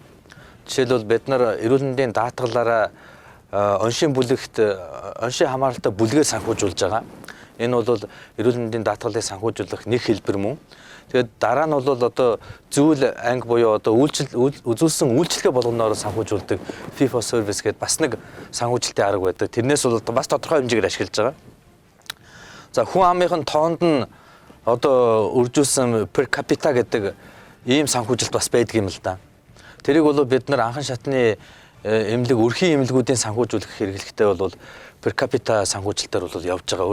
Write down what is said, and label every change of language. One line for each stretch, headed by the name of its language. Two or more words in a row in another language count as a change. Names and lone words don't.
Mongolian: Жишээлбэл бид нар эрүүл мэндийн даатгалаараа оншийн хамааралтай бүлгээр санхүүжүүлж байгаа. Энэ бол эрүүл мэндийн даатгалыг санхүүжүүлэх нэг хэлбэр мөн. Тэгээд дараа нь бол одоо зүйл анги буюу одоо үзүүлсэн үйлчлэгээ болгоноор санхүүжүүлдэг
English: fee for service
Mongolian: гэдэг бас нэг санхүүжилтийн арга байдаг. Тэрнээс бол бас тодорхой хэмжээгээр ашиглаж байгаа. За хүн амынхын тоонд нь одоо үржүүлсэн
Latin: per capita
Mongolian: гэдэг ийм санхүүжилт бас байдаг юм л да. Тэрийг бол бид нар анхан шатны өрхийн эмнэлгүүдийн санхүүжүүлэх хэрэглэхтэй бол
Latin: per capita
Mongolian: санхүүжилтээр бол явж байгаа.